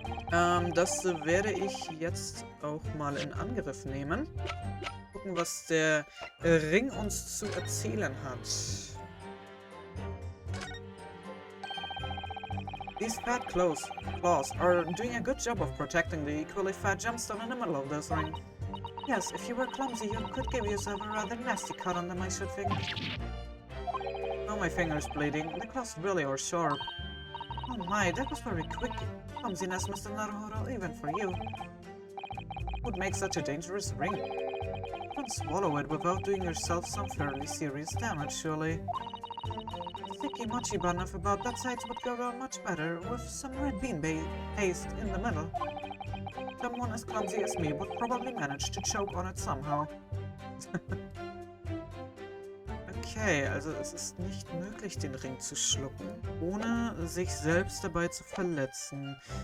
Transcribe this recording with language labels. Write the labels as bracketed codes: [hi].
[de] Das werde ich jetzt auch mal in Angriff nehmen. Gucken, was der Ring uns zu erzählen hat. [en] These fat claws are doing a good job of protecting the equally fat gemstone in the middle of this ring. Yes, if you were clumsy, you could give yourself a rather nasty cut on them, I should think. Oh, my finger's bleeding. The claws really are sharp. Oh my, that was very quick. Clumsiness, Mr. Naruhodo, even for you. Would make such a dangerous ring. You don't swallow it without doing yourself some fairly serious damage, surely. Thicky mochi bun of about that size would go down much better with some red bean paste in the middle. Someone as clumsy as me would probably manage to choke on it somehow. [de] Okay, also es ist nicht möglich, den Ring zu schlucken, ohne sich selbst dabei zu verletzen.